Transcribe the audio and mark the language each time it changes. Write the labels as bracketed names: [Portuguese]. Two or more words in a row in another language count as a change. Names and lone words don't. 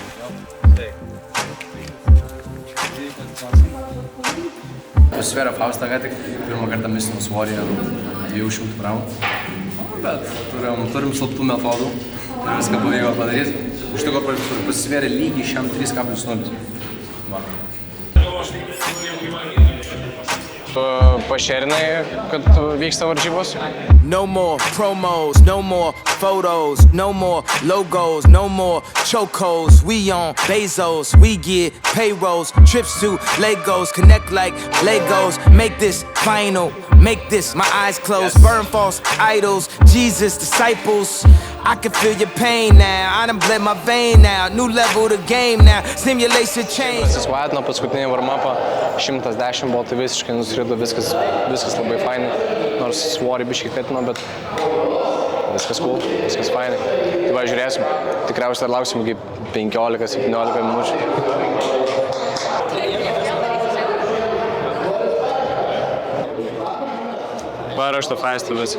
[Lithuanian] Pasvėrė Faustą ką tik, pirmą kartą mistinų svorį 200 gramų. Bet turim slaptų metodų ir viską pavyko padaryti. Iš tikrųjų pasvėrė lygiai šiam 3,0. Tu pašerinai, kad vyksta varžybos? [English] No more promos, no more photos, no more logos, no more chokeholds. We on Bezos, we get payrolls, trips to Legos, connect like Legos. Make this final, make this my eyes closed. Burn false idols, Jesus disciples. I can feel your pain now, I done bled my vein now. New level the game now, stimulation change. [Lithuanian] Pasisvatino paskutinį warm-upą, 110 buvo, tai visiškai nusirido, viskas labai fainai. Nors svorį biškai katino, bet viskas cool, viskas fainai. Tai va, žiūrėsim, tikriausiai dar lauksim iki 15-17 minučių. Va, aš to faistu viskas.